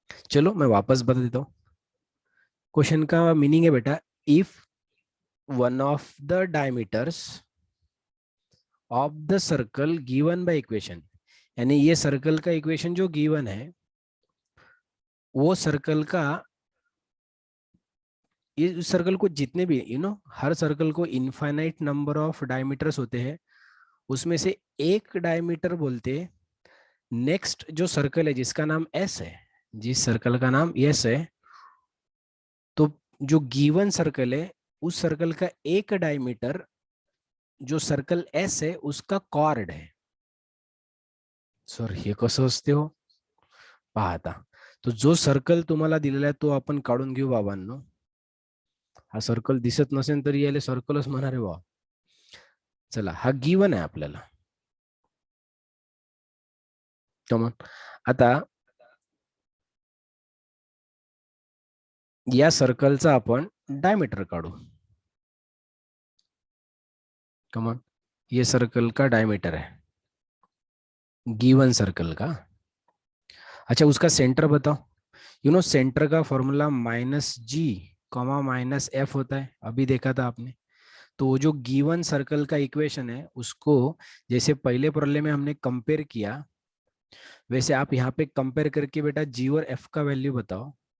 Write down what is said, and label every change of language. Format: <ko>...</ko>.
<hi>चलो मैं वापस बता देता हूँ। क्वेश्चन का मीनिंग है बेटा,</hi> <en>if one of the diameters of the circle given by equation,</en> <hi>यानी ये सर्कल का इक्वेशन जो गिवन है, वो सर्कल का, ये सर्कल को जितने भी हर सर्कल को इनफाइनाइट नंबर ऑफ डायमीटर्स होते हैं, उसमें से एक डायमीटर बोलते हैं। नेक्स्ट जो सर्कल है जिसका नाम एस है, जिस सर्कल का नाम एस है, तो जो गिवन सर्कल है उस सर्कल का एक डायमीटर जो सर्कल एस है उसका कॉर्ड है।</hi> <mr>सर हे कसं असते हो पाहता, तो जो सर्कल तुम्हाला दिलेला आहे तो आपण काढून घेऊ बाबांनो। हा सर्कल दिसत नसेल तरी याला सर्कलच म्हणणार आहे बा। चला हा गिवन आहे आपल्याला। कमॉन, आता या सर्कलचा आपण डायमीटर काढू।</mr> <hi>कमॉन, ये सर्कल का डायमीटर है गिवन सर्कल का। अच्छा उसका सेंटर बताओ। सेंटर का फॉर्मूला -g, -f होता है, अभी देखा था आपने। तो वो जो गिवन सर्कल का इक्वेशन है उसको जैसे पहले प्रॉब्लम में हमने कंपेयर किया, वैसे आप यहाँ पे कंपेयर करके बेटा जी और एफ का वैल्यू बताओ।</hi>